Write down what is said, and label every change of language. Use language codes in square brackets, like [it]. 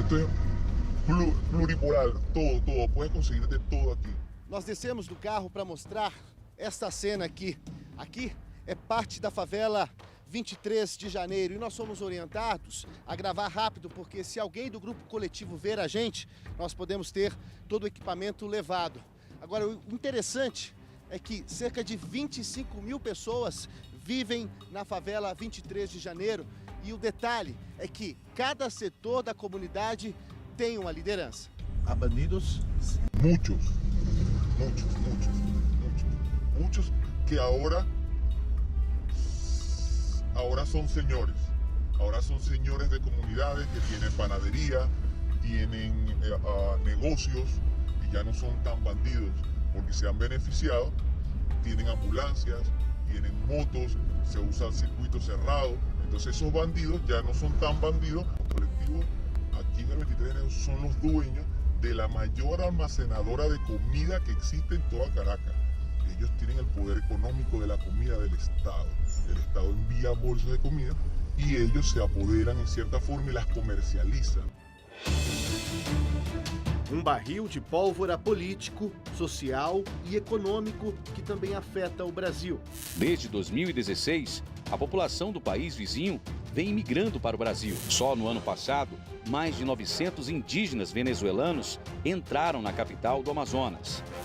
[es] Esto es pluripolar, todo, puedes conseguir de todo aqui. [pt] Nós descemos do carro para mostrar esta cena aqui. Aqui é parte da favela 23 de janeiro e nós somos orientados a gravar rápido porque se alguém do grupo coletivo ver a gente, nós podemos ter todo o equipamento levado. Agora, o interessante é que cerca de 25 mil pessoas vivem na favela 23 de janeiro e o detalhe é que cada setor da comunidade tem uma liderança. Há bandidos? [es] Muchos que ahora son señores. Ahora son señores de comunidades que tienen panadería, tienen negocios y ya no son tan bandidos porque se han beneficiado, tienen ambulancias, tienen motos, se usan circuitos cerrados. Entonces esos bandidos ya no son tan bandidos. Los colectivos aquí en el 23 de enero son los dueños de la mayor almacenadora de comida que existe en toda Caracas. Ellos tienen el poder económico de la comida del Estado. El Estado envía bolsas de comida y ellos se apoderan en cierta forma y las comercializan. [pt] Barril de pólvora político, social e econômico que também afeta o Brasil. Desde 2016, a população do país vizinho vem migrando para o Brasil. Só no ano passado, mais de 900 indígenas venezuelanos entraram na capital do Amazonas.